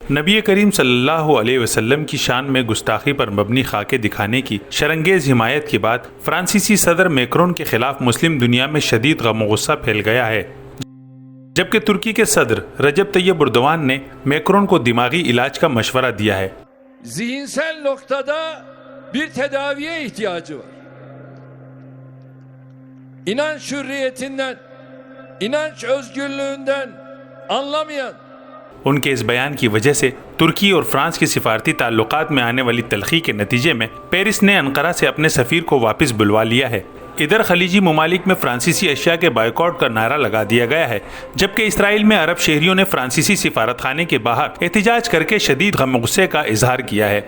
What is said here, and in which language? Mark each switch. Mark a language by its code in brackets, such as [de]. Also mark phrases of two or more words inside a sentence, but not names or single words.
[ur] نبی کریم [ar] صلی اللہ علیہ وسلم [ur] کی شان میں گستاخی پر مبنی خاکے دکھانے کی شرنگیز حمایت کے بعد فرانسیسی صدر میکرون کے خلاف مسلم دنیا میں شدید غم و غصہ پھیل گیا ہے، جبکہ ترکی کے صدر رجب طیب اردوان نے میکرون کو دماغی علاج کا مشورہ دیا ہے۔ [tr] Zihinsel noktada bir tedaviye ihtiyacı var. İnanç hürriyetinden, inanç özgürlüğünden anlamayan [ur] ان کے اس بیان کی وجہ سے ترکی اور فرانس کے سفارتی تعلقات میں آنے والی تلخی کے نتیجے میں پیرس نے انقرہ سے اپنے سفیر کو واپس بلوا لیا ہے۔ ادھر خلیجی ممالک میں فرانسیسی اشیاء کے بائیکاٹ کا نعرہ لگا دیا گیا ہے، جبکہ اسرائیل میں عرب شہریوں نے فرانسیسی سفارت خانے کے باہر احتجاج کر کے شدید غم و غصے کا اظہار کیا ہے۔